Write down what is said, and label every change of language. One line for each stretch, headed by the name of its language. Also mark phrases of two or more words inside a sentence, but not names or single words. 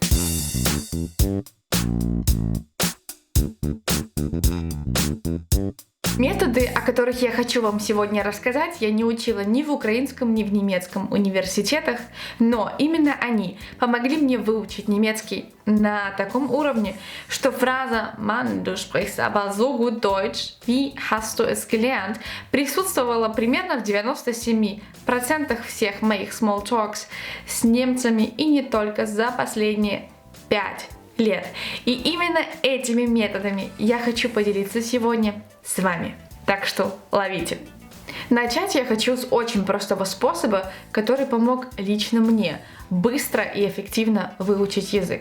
Russian: Методы, о которых я хочу вам сегодня рассказать, я не учила ни в украинском, ни в немецком университетах, но именно они помогли мне выучить немецкий на таком уровне, что фраза
German: «Mann, du sprichst aber so gut Deutsch, wie hast du es gelernt?»
Russian: присутствовала примерно в 97% всех моих
English: small talks
Russian: с немцами и не только за последние 5 лет. И именно этими методами я хочу поделиться сегодня с вами. Так что ловите. Начать я хочу с очень простого способа, который помог лично мне быстро и эффективно выучить язык.